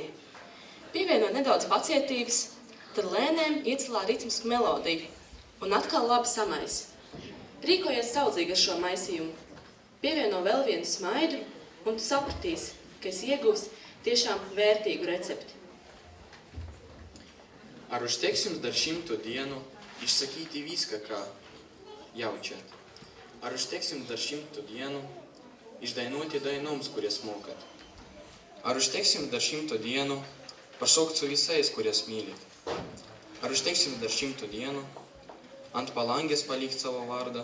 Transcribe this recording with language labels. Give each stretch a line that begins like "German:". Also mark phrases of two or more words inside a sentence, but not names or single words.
Latvian: Pievieno nedaudz pacietības, tad lēnēm iecelā ritmisku melodiju un atkal labi samaisi. Rīkojies saudzīgi ar šo maisījumu. Pievieno vēl vienu smaidu un tu sapratīsi, ka esi ieguvis tiešām vērtīgu recepti.
Lithuanian: Ar užteks jums dar 100 dienu išsakyti viską, ką jaučiat? Ar užteks jums dar 100 dienu išdainuoti dainoms, kurias mokat? Ar užteks jums dar 100 dienu pašaukt su visais, kurias mylit? Ar užteks jums dar 100 dienu ant palangės palikt savo vardą?